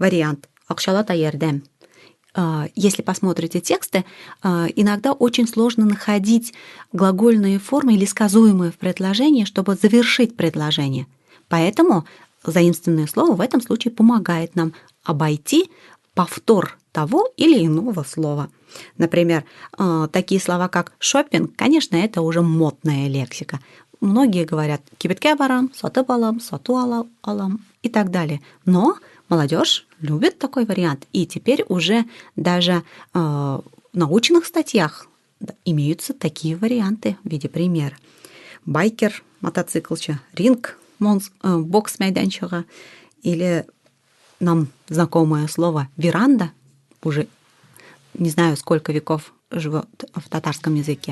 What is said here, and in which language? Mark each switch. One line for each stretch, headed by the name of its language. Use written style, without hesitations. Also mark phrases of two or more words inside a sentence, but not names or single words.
Russian: Субсидия, вариант
Tatar: акшалата ярдем.
Russian: Если посмотрите тексты, иногда очень сложно находить глагольные формы или сказуемые в предложении, чтобы завершить предложение. Поэтому заимствованное слово в этом случае помогает нам обойти повтор того или иного слова. Например, такие слова, как шопинг, конечно, это уже модная лексика. Многие говорят
Tatar: кибетке барам, сатып алам, сату алам
Russian: и так далее. Но молодежь любит такой вариант. И теперь уже даже в научных статьях имеются такие варианты в виде примера. Байкер, мотоциклча, ринг,
Tatar: бокс майданчика
Russian: или нам знакомое слово веранда, уже не знаю, сколько веков живет в татарском языке.